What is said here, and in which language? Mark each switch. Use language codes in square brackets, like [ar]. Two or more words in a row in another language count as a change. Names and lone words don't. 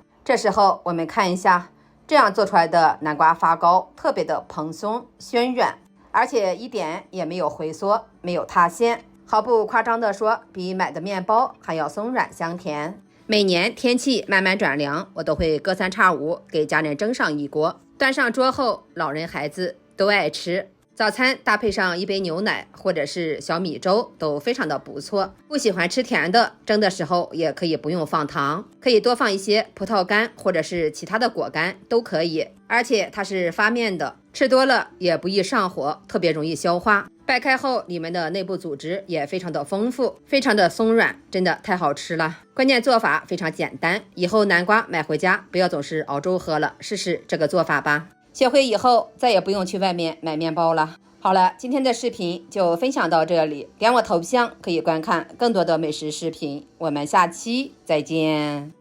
[zh] 這時候我們看一下，這樣做出來的南瓜發糕特別的蓬鬆暄軟，而且一點也沒有回縮，沒有塌陷。毫不誇張地說，比買的麵包還要鬆軟香甜。每年天氣慢慢轉涼，我都會隔3差5給家人蒸上一鍋，端上桌後，老人孩子都愛吃。早餐搭配上一杯牛奶或者是小米粥都非常的不錯。不喜歡吃甜的，蒸的時候也可以不用放糖，可以多放一些葡萄乾或者是其他的果乾都可以。而且它是发面的，吃多了也不易上火，特別容易消化。掰開後裡面的內部組織也非常的豐富，非常的鬆軟，真的太好吃了。關鍵做法非常簡單，以後南瓜買回家不要總是熬粥喝了，試試這個做法吧。學會以後再也不用去外面買麵包了。好了，今天的視頻就分享到這裡，點我頭像可以觀看更多的美食視頻，我們下期再見。